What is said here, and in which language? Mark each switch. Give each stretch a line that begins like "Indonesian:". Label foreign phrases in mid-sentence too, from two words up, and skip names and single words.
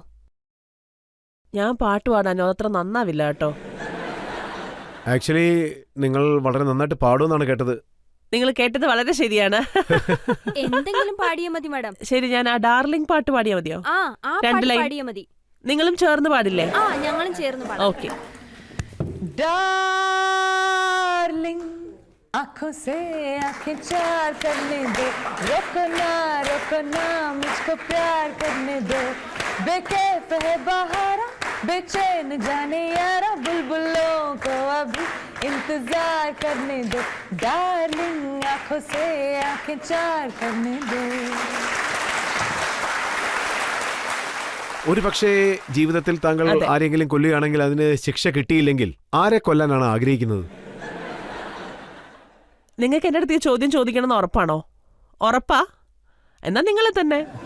Malayalam: ഞാൻ പാട്ട് പാടാനോ അത്ര നന്നാവില്ല കേട്ടോ. ആക്ച്വലി നിങ്ങൾ വളരെ നന്നായിട്ട് പാടുമെന്നാണ് കേട്ടത്. നിങ്ങൾ കേട്ടത് വളരെ ശരിയാണ്. എന്തെങ്കിലും പാടിയാ മതി മാഡം. ശരി, ഞാൻ ആ ഡാർലിംഗ് പാട്ട് പാടിയാ മതിയോ? രണ്ട് ലൈൻ പാടിയാ മതി. നിങ്ങളും ചേർന്ന് പാടില്ലേ? ഞങ്ങളും ചേർന്ന് പാടാം. ഓക്കെ.
Hindi: डार्लिंग आंखों से आंखें चार करने दो, रोको ना मुझको प्यार करने दो, बेकैफ है बहारा बेचैन जाने यारा, बुलबुलों को अभी इंतजार करने दो, डार्लिंग आंखों से आंखें चार करने दो.
Malayalam: ഒരു പക്ഷേ ജീവിതത്തിൽ താങ്കൾ ആരെങ്കിലും കൊല്ലുകയാണെങ്കിൽ അതിന് ശിക്ഷ കിട്ടിയില്ലെങ്കിൽ ആരെ കൊല്ലാനാണ് ആഗ്രഹിക്കുന്നത്? നിങ്ങൾക്ക് എന്റെ അടുത്ത് ഈ ചോദ്യം ചോദിക്കണമെന്ന് ഉറപ്പാണോ? ഉറപ്പാ? എന്നാ നിങ്ങളെ തന്നെ.